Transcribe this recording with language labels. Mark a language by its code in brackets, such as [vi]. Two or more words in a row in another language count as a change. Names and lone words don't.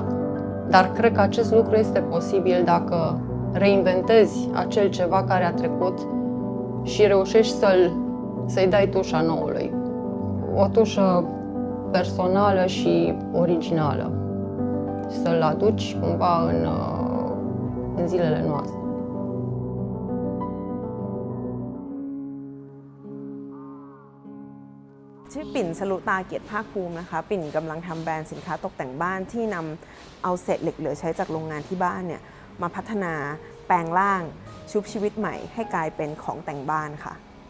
[ro] Dar cred că acest lucru este posibil dacă reinventezi acel ceva care a trecut și reușești să-i dai tușa noului. O tușă personală și originală. Să-l aduci cumva în zilele noastre. [th] ชื่อปิ่นสรุตาเกียรติภาคภูมินะคะปิ่นกำลังทำแบรนด์สินค้าตกแต่งบ้านที่นำเอาเศษเหล็กเหลือใช้จากโรงงานที่บ้านเนี่ยมาพัฒนาแปลงร่างชุบชีวิตใหม่ให้กลายเป็นของแต่งบ้านค่ะ